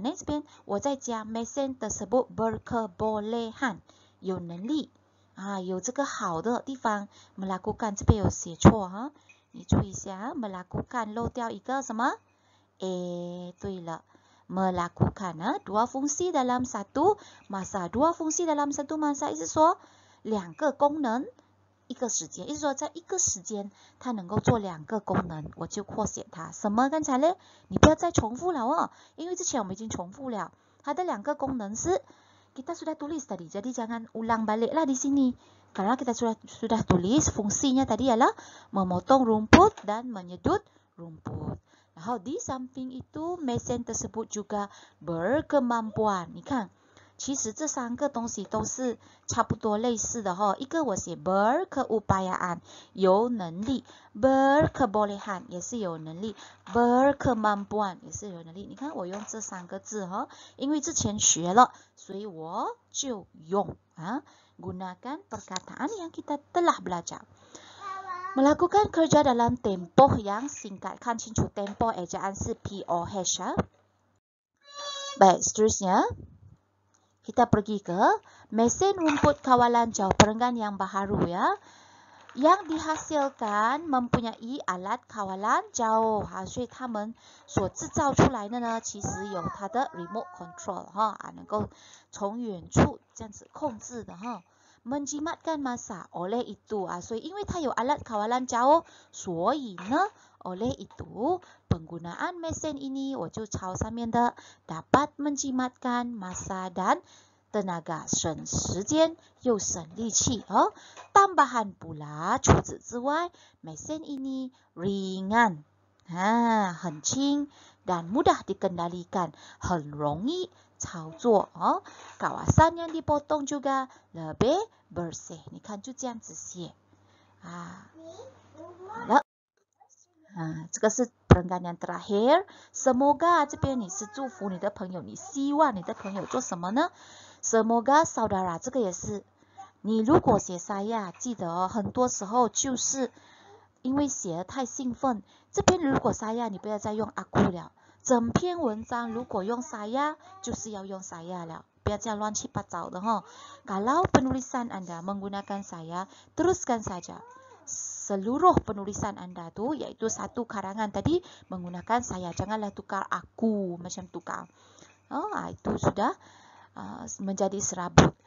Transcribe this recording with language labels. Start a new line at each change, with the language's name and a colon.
Chinese: 那这边我在加
Malay: mesin tersebut berkebolehan
Chinese: 有能力有这个好的地方 melakukan 这边有写错哈，你注意一下 melakukan 漏掉一个什么对了
Malay: melakukan dua fungsi dalam satu masa。 dua fungsi dalam satu masa
Chinese: 意思说两个功能一个时间，意思说在一个时间它能够做两个功能，我就扩写它。什么刚才呢？你不要再重复了哦，因为之前我们已经重复了。它的两个功能是
Malay: kita sudah tulis tadi, jadi jangan ulang balik lah di sini. Karena kita sudah tulis fungsinya tadi adalah memotong rumput dan menyedut rumput. 然后 di samping itu mesin tersebut juga berkemampuan.
Chinese: 你看。其实这三个东西都是差不多类似的一个我写 berkeupayaan 有能力 berkebolehan 也是有能力 berkemampuan 也是有能力。你看我用这三个字因为之前学了，所以我就用
Malay: gunakan perkataan yang kita telah belajar。 melakukan kerja dalam tempoh yang singkat，
Chinese: 看清楚
Malay: tempoh ejaan 是 POH baik seterusnya kita pergi ke mesin rumput kawalan jauh perenggan yang baharu ya， yang dihasilkan mempunyai alat kawalan jauh
Chinese: 所以他们所制造出来的呢，其实有它的 remote control 能够从远处这样子控制的
Malay: menjimatkan masa oleh itu
Chinese: 所以因为它有
Malay: alat kawalan jauh， 所以呢 oleh itu penggunaan mesin ini
Chinese: 我就抄上面的
Malay: dapat menjimatkan masa dan tenaga
Chinese: 省时间又省力气
Malay: tambahan pula 除此之外 mesin ini ringan 很轻 dan mudah dikendalikan
Chinese: 很容易操作
Malay: kawasan yang dipotong juga lebih bersih。
Chinese: 你看就这样子写好了这个是
Malay: perenggan yang terakhir。
Chinese: semoga 这边你是祝福你的朋友，你希望你的朋友做什么呢？ semoga saudara 这个也是，你如果写 saya 记得很多时候就是因为写得太兴奋，这边如果 saya 你不要再用 aku 了，整篇文章如果用 saya 就是要用 saya 了，不要这样乱七八糟的
Malay: kalau penulisan Anda menggunakan saya teruskan saja seluruh penulisan Anda tuh yaitu satu karangan tadi menggunakan saya, janganlah tukar aku macam tukar itu sudah menjadi serabut.